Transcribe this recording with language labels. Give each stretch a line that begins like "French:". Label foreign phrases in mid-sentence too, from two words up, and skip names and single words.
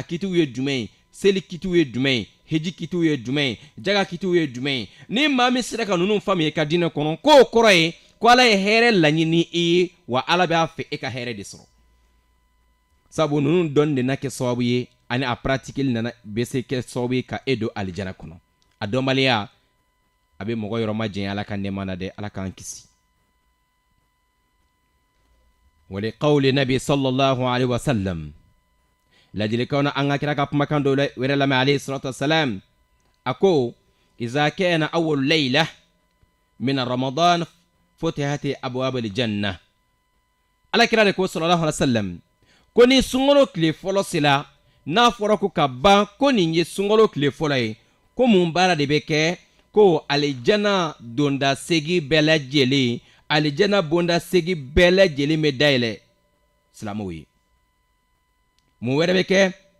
Bambara: kitiw ye jumɛn ye seli kitiw ye jumɛn ye heji kitiw ye jumɛn ye jaga kitiw ye jumɛn ye ni maa min sera ka ninnu faamuya i ka diinɛ kɔnɔ k'o kɔrɔ ye ko ala ye hɛrɛ laɲini i ye wa ala b'a fɛ e ka hɛrɛ de sɔrɔ sabu ninnu dɔnni de na kɛ sababu ye ani a pratikili nana bɛ se kɛ sababu ye ka e don alijana kɔnɔ a dɔnbaliya a bɛ mɔgɔ yɔrɔ ma jɛn ala ka nɛɛma na dɛ ala k'an kisi
Arabic: ولقول النبي صلى الله عليه وسلم
Bambara: ladilikanw na an ka kira ka kumakan dɔ wɛrɛ lamɛn
Arabic: عليه الصلاة والسلام
Bambara: a ko
Arabic: إذا كان أول ليلة من رمضان فتحت أبواب الجنة
Bambara: ala kira de ko
Arabic: صلى الله عليه وسلم
Bambara: ko ni sunkalo tile fɔlɔ sela n'a fɔra ko ka ban ko nin ye sunkalo tile fɔlɔ ye ko mun baara de bɛ kɛ ko alijana donda segi bɛɛ lajɛlen alijana bonda segi bɛɛ lajɛlen bɛ dayɛlɛ silamɛw ye mun wɛrɛ bɛ kɛ